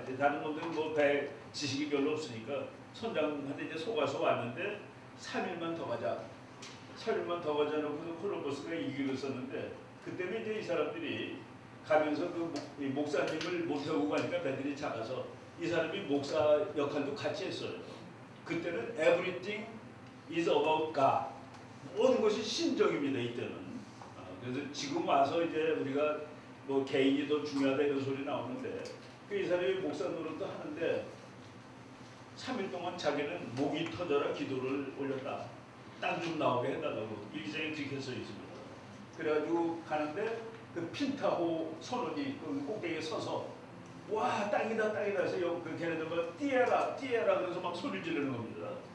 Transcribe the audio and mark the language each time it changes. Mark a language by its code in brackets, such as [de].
[ko] 이제 다른 놈들은 뭐 배 지식이 별로 없으니까 선장한테 이제 속아서 왔는데 3일만 더 가자. 3일만 더 가자 놓고서 콜럼버스가 이기고 있었는데 그때는 이제 이 사람들이 가면서 그 목사님을 못 태우고 가니까 배들이 작아서 이 사람이 목사 역할도 같이 했어요. 그때는 [en] everything is about God. [ko] 모든 것이 신정입니다. 이때는. 그래서 지금 와서 이제 우리가 뭐 개인이 더 중요하다 이런 소리 나오는데 이 사람이 목사 노릇도 하는데 3일 동안 자기는 목이 터져라 기도를 올렸다. 땅 좀 나오게 해달라고 일기장에 그렇게 써 있습니다. 그래가지고 가는데 그 핀타호 선원이 그 꼭대기에 서서 와 땅이다 해서 그 걔네들 막 띠에라 그래서 막 소리 지르는 겁니다.